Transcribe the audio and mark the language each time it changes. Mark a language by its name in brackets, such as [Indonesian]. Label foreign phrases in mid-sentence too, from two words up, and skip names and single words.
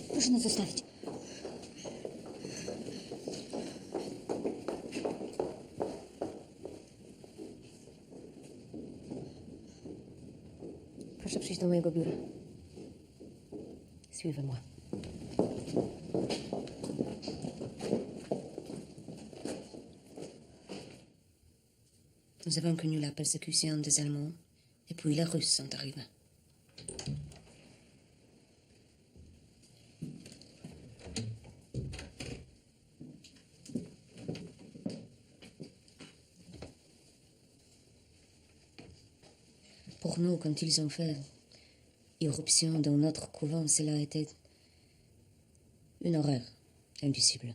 [Polish] Proszę nas zostawić. Proszę przyjść do mojego biura. [French] Suivez-moi. Nous avons connu la persécution des Allemands, et puis les Russes sont arrivés. Pour nous, quand ils ont fait irruption dans notre couvent, cela a été une horreur indicible.